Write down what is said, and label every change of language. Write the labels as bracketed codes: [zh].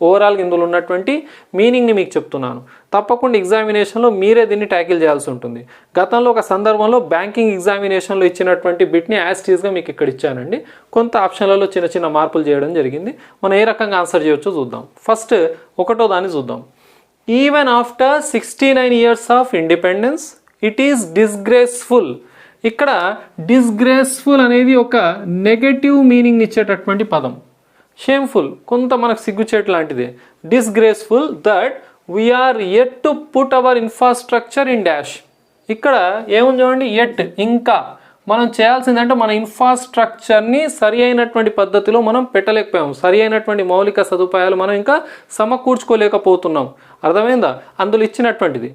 [te] ఓవరాల్గా ఇందులో ఉన్నటువంటి మీనింగ్ని మీకు చెప్తున్నాను. తప్పకుండా ఎగ్జామినేషన్లో మీరే దీన్ని ట్యాకిల్ చేయాల్సి ఉంటుంది. గతంలో ఒక సందర్భంలో బ్యాంకింగ్ ఎగ్జామినేషన్లో ఇచ్చినటువంటి బిట్ని యాజ్ టీజ్గా మీకు ఇక్కడ ఇచ్చానండి. కొంత ఆప్షన్లలో చిన్న చిన్న మార్పులు చేయడం జరిగింది. మనం ఏ రకంగా ఆన్సర్ చేయొచ్చో చూద్దాం. ఫస్ట్ 1వ దాన్ని చూద్దాం. [en] Even after 69 years of independence, it is disgraceful. [te] ఇక్కడ డిస్గ్రేస్ఫుల్ అనేది ఒక నెగటివ్ మీనింగ్ ఇచ్చేటటువంటి పదం. షేమ్ఫుల్ కొంత మనకు సిగ్గుచేటు లాంటిదే. [en] Disgraceful that we are yet to put our infrastructure in dash. [te] ఇక్కడ ఏముంది చూడండి, యెట్ ఇంకా మనం చేయాల్సిందంటే మన ఇన్ఫ్రాస్ట్రక్చర్ని సరి అయినటువంటి పద్ధతిలో మనం పెట్టలేకపోయాం, సరి అయినటువంటి మౌలిక సదుపాయాలు మనం ఇంకా సమకూర్చుకోలేకపోతున్నాం. అర్థమైందా? అందులో ఇచ్చినటువంటిది.